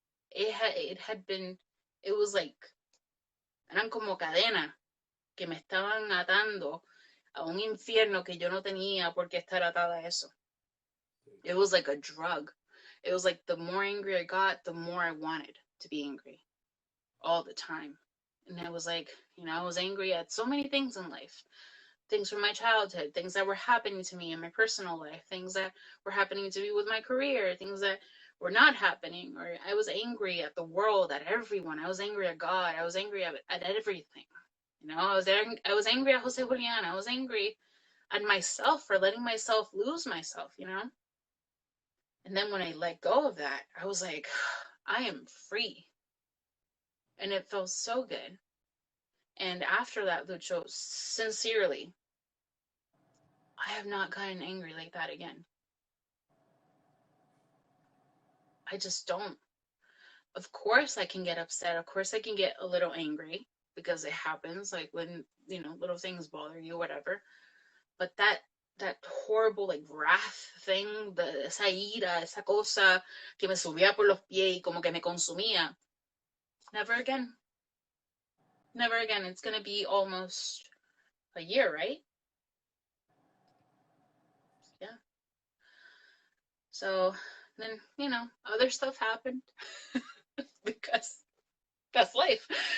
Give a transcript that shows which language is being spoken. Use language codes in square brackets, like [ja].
[en] It was like, [es] eran como cadenas que me estaban atando a un infierno que yo no tenía por qué estar atada a eso. [en] It was like a drug. It was like the more angry I got, the more I wanted to be angry all the time. And I was like, I was angry at so many things in life. Things from my childhood, things that were happening to me in my personal life, things that were happening to me with my career, things that were not happening. Or I was angry at the world, at everyone. I was angry at God. I was angry at everything. I was angry at Jose Julian. I was angry at myself for letting myself lose myself. And then when I let go of that, I was like, I am free. And it felt so good. And after that, Lucho, sincerely, I have not gotten angry like that again. I just don't. Of course I can get upset. Of course I can get a little angry because it happens, like when, little things bother you, whatever. But that horrible like wrath thing, [es] esa ira, esa cosa que me subía por los pies y como que me consumía. [en] Never again. Never again. It's gonna be almost a year, right? Yeah. So then, other stuff happened because that's life.